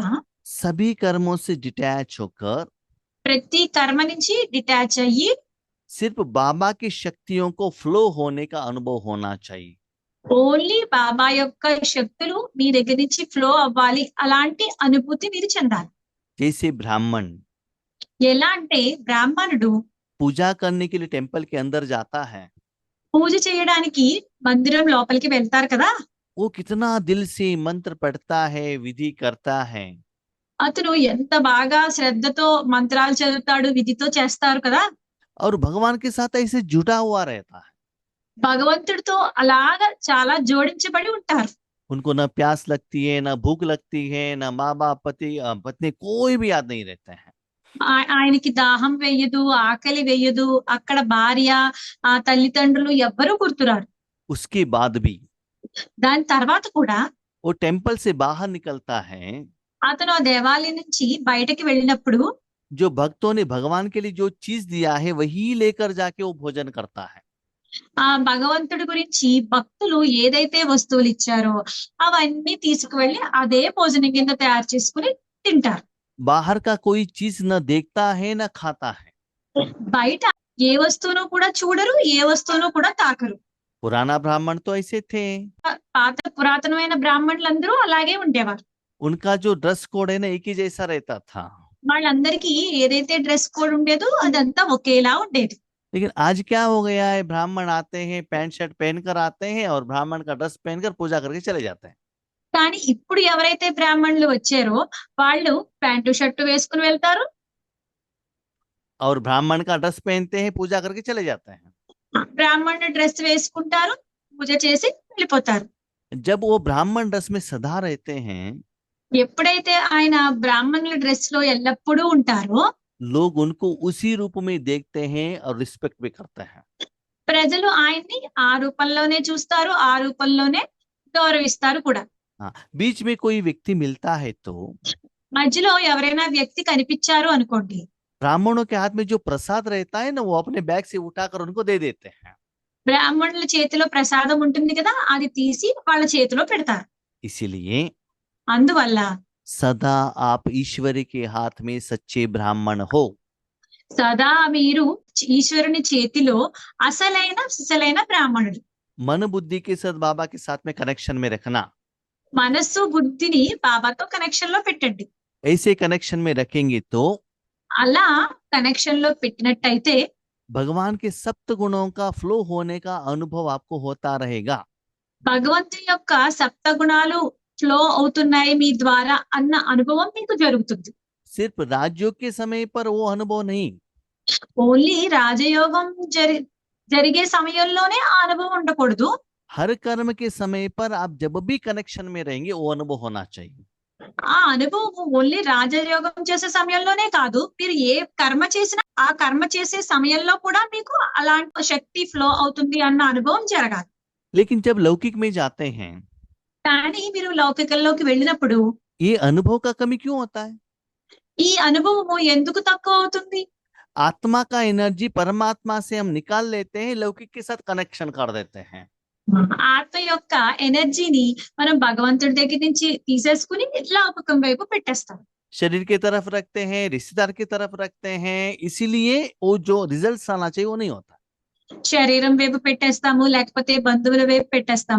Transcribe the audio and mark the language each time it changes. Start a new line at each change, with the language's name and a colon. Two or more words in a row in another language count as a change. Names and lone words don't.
Hindi: सभी कर्मों से डिटैच होकर
Telugu: ప్రతి కర్మ నుంచి డిటాచ్ అయ్యి
Hindi: सिर्फ बाबा की शक्तियों को फ्लो होने का अनुभव होना चाहिए।
Telugu: ఓన్లీ బాబా యొక్క శక్తులు మీ దగ్గర నుంచి ఫ్లో అవ్వాలి, అలాంటి అనుభూతి మీరు చెందాలి.
Hindi: जैसे ब्राह्मण
Telugu: ఎలా అంటే బ్రాహ్మణుడు
Hindi: पूजा करने के लिए टेंपल के अंदर जाता है,
Telugu: పూజ చేయడానికి మందిరం లోపలికి వెళ్తారు కదా,
Hindi: वो कितना दिल से मंत्र पढ़ता है, विधि करता है,
Telugu: అతను ఎంత బాగా శ్రద్ధతో మంత్రాలు చదువుతాడు, విధితో చేస్తారు కదా.
Hindi: और भगवान के साथ ऐसे जुटा हुआ रहता है।
Telugu: భగవంతుడితో అలాగా చాలా జోడించబడి ఉంటారు.
Hindi: उनको न प्यास लगती है, न भूख लगती है, न माँ बाप, पति पत्नी कोई भी याद नहीं रहते हैं।
Telugu: ఆయనకి దాహం వేయదు, ఆకలి వేయదు, అక్కడ భార్య, తల్లిదండ్రులు ఎవ్వరూ గుర్తురారు.
Hindi: उसके बाद भी
Telugu: దాని తర్వాత కూడా
Hindi: वो टेम्पल से बाहर निकलता है,
Telugu: అతను ఆ దేవాలయం నుంచి బయటకి వెళ్ళినప్పుడు
Hindi: जो भक्तों ने भगवान के लिए जो चीज दिया है वही लेकर जाके वो भोजन करता है।
Telugu: ఆ భగవంతుడి గురించి భక్తులు ఏదైతే వస్తువులు ఇచ్చారో అవన్నీ తీసుకువెళ్ళి అదే భోజనం కింద తయారు చేసుకుని తింటారు.
Hindi: बाहर का कोई चीज न देखता है न खाता है।
Telugu: బయట ఏ వస్తువును కూడా చూడరు, ఏ వస్తువును కూడా తాకరు.
Hindi: पुराना ब्राह्मण तो ऐसे थे,
Telugu: పాత పురాతనమైన బ్రాహ్మణులందరూ అలాగే ఉండేవారు.
Hindi: उनका जो
English: dress code
Hindi: है ना एक ही जैसा रहता था।
Telugu: వాళ్ళందరికీ ఏదైతే
English: dress code
Telugu: ఉండేదో అదంతా ఒకేలా ఉండేది.
Hindi: लेकिन आज क्या हो गया है, ब्राह्मण आते हैं
English: pant shirt
Hindi: पहनकर आते हैं और ब्राह्मण का ड्रेस पहनकर पूजा करके चले जाते हैं।
Telugu: కానీ ఇప్పుడు ఎవరైతే బ్రాహ్మణులు వచ్చారో వాళ్ళు
English: pant shirt
Telugu: వేసుకుని వెళ్తారు,
Hindi: और ब्राह्मण का ड्रेस पहनते हैं, पूजा करके चले जाते हैं।
Telugu: బ్రాహ్మణుడు డ్రెస్ వేసుకుంటారు, పూజ చేసి వెళ్ళిపోతారు.
Hindi: जब वो ब्राह्मण ड्रेस में सदा रहते हैं,
Telugu: ఎప్పుడైతే ఆయన బ్రాహ్మణుల డ్రెస్ లో ఎల్లప్పుడూ ఉంటారో
Hindi: लोग उनको उसी रूप में देखते हैं और रिस्पेक्ट भी करते हैं।
Telugu: ప్రజలు ఆయన్ని ఆ రూపంలోనే చూస్తారు, ఆ రూపంలోనే గౌరవిస్తారు కూడా.
Hindi: हाँ, बीच में कोई व्यक्ति मिलता है तो
Telugu: మధ్యలో ఎవరైనా వ్యక్తి కనిపించారు అనుకోండి,
Hindi: ब्राह्मणों के हाथ में जो प्रसाद रहता है ना वो अपने बैग से उठाकर उनको दे देते हैं।
Telugu: బ్రాహ్మణుల చేతిలో ప్రసాదం ఉంటుంది కదా, అది తీసి వాళ్ళ చేతిలో పెడతారు.
Hindi: इसीलिए
Telugu: అందువల్ల
Hindi: सदा आप ईश्वर के हाथ में सच्चे ब्राह्मण हो।
Telugu: సదా మీరు ఈశ్వరుని చేతిలో అసలైన సిసలైన బ్రాహ్మణుడు.
Hindi: मन बुद्धि के साथ बाबा के साथ में कनेक्शन में रखना।
Telugu: మనస్సు బుద్ధిని బాబాతో కనెక్షన్ లో పెట్టండి.
Hindi: ऐसे कनेक्शन में रखेंगे तो
Telugu: అలా కనెక్షన్ లో పెట్టినట్టయితే
Hindi: भगवान के सप्त गुणों का फ्लो होने का अनुभव आपको होता रहेगा।
Telugu: భగవంతుని యొక్క సప్త గుణాలు ఫ్లో అవుతున్నాయి మీ ద్వారా అన్న అనుభవం మీకు జరుగుతుంది.
Hindi: सिर्फ राजयोग के समय पर वो अनुभव नहीं,
Telugu: ఓన్లీ రాజయోగం జరిగే సమయంలోనే ఆ అనుభవం ఉండకూడదు.
Hindi: हर कर्म के समय पर आप जब भी कनेक्शन में रहेंगे वो अनुभव होना चाहिए।
Telugu: ఆ అనుభవం ఓన్లీ రాజయోగం చేసే సమయంలోనే కాదు, మీరు ఏ కర్మ చేసినా ఆ కర్మ చేసే సమయంలో కూడా మీకు అలాంటి శక్తి ఫ్లో అవుతుంది అన్న అనుభవం జరగాలి.
Hindi: लेकिन जब लौकिक में जाते हैं
Telugu: కానీ మీరు లౌకికంలోకి వెళ్ళినప్పుడు
Hindi: ये अनुभव का कमी क्यों होता है?
Telugu: ఈ అనుభవము ఎందుకు తక్కువ అవుతుంది?
Hindi: आत्मा का एनर्जी परमात्मा से हम निकाल लेते हैं, लौकिक के साथ कनेक्शन कर देते हैं।
Telugu: ఆత్మ యొక్క ఎనర్జీని మనం భగవంతుడి దగ్గర నుంచి తీసేసుకుని లౌకికం వైపు పెట్టేస్తాం.
Hindi: शरीर की तरफ रखते हैं, रिश्तेदार की तरफ रखते हैं, इसीलिए वो जो रिजल्ट आना चाहिए वो नहीं होता।
Telugu: శరీరం వైపు పెట్టేస్తాము, లేకపోతే బంధువుల వైపు పెట్టేస్తాము.